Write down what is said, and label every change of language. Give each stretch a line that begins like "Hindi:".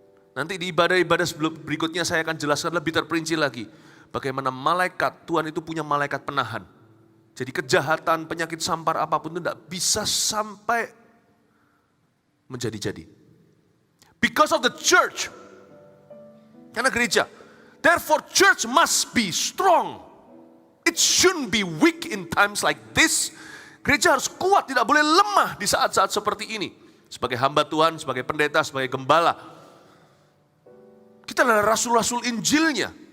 Indonesian: Nanti di ibadah-ibadah berikutnya saya akan jelaskan lebih terperinci lagi. Bagaimana malaikat, Tuhan itu punya malaikat penahan. Jadi kejahatan, penyakit sampar apapun itu tidak bisa sampai menjadi-jadi.
English: Because of the church.
Indonesian: Karena gereja.
English: Therefore church must be strong. It shouldn't be weak in times like this.
Indonesian: Gereja harus kuat, tidak boleh lemah di saat-saat seperti ini. Sebagai hamba Tuhan, sebagai pendeta, sebagai gembala. Kita adalah rasul-rasul Injilnya.